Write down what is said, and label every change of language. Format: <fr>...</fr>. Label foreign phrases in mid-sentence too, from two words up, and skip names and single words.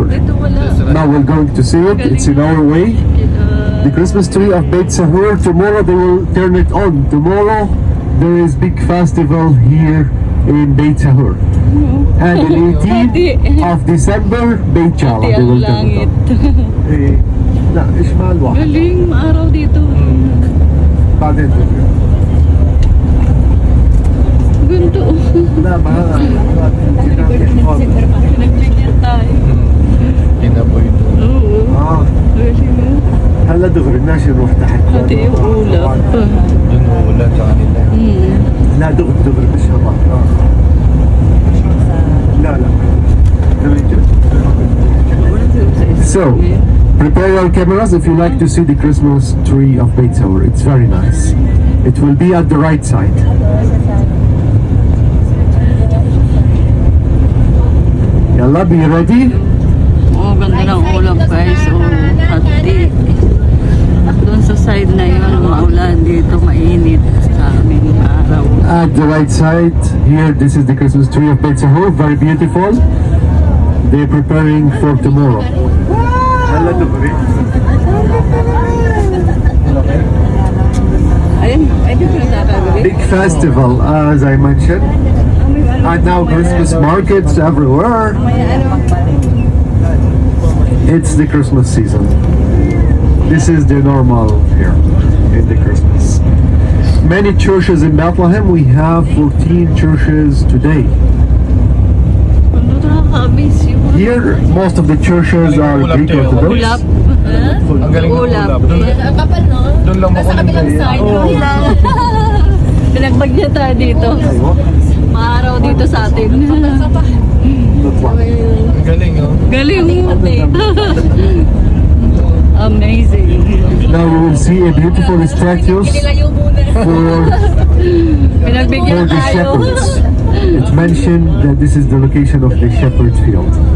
<en>Now we're going to see it. It's in our way. The Christmas tree of Beit Sahur. Tomorrow they will turn it on. Tomorrow there is big festival here in Beit Sahur. And the 18th of December, Beit Chala, they will turn it on.</en> <ar>لا ايش مال واحد</ar> <tl>Galing, maaraw dito.</tl> <ar>بعدين ترجع</ar> <tl>Ganto.</tl> <ar>لا ما</ar> <tl>Pinagbigyan tayo. Inaboy doon. Oo. Galing mo.</tl> <ar>هلا دغري ماشي نروح تحت</ar> <tl>Pati yung ulap. Doon uulan sa kanila.</tl> <ar>لا دغري بالشباب لا</ar> <en>So prepare your cameras if you like to see the Christmas tree of Beit Sahur. It's very nice. It will be at the right side. Yalla, be ready?</en> <tl>Oh, ganda ng ulap guys. Oh, hati. Doon sa side na yun, maulan. Dito mainit sa aming araw.</tl> <en>At the right side, here, this is the Christmas tree of Beit Sahur. Very beautiful. They're preparing for tomorrow. Big festival, as I mentioned. And now Christmas markets everywhere. It's the Christmas season. This is the normal here in the Christmas. Many churches in Bethlehem. We have 14 churches today. Here, most of the churches are Greek Orthodox.</en> <tl>Ulap. Ang galing ng Ulap. ulap. Doon lang makulit. Pinagbagyan tayo dito. Maaraw dito sa atin. Ang galing, oh. Galing mo.</tl> <en>Amazing. Now you will see a beautiful statues for</en> <tl>Pinagbigyan</tl> <en>the</en> <tl>tayo.</tl> <en>shepherds. It's mentioned that this is the location of the shepherd's field.</en>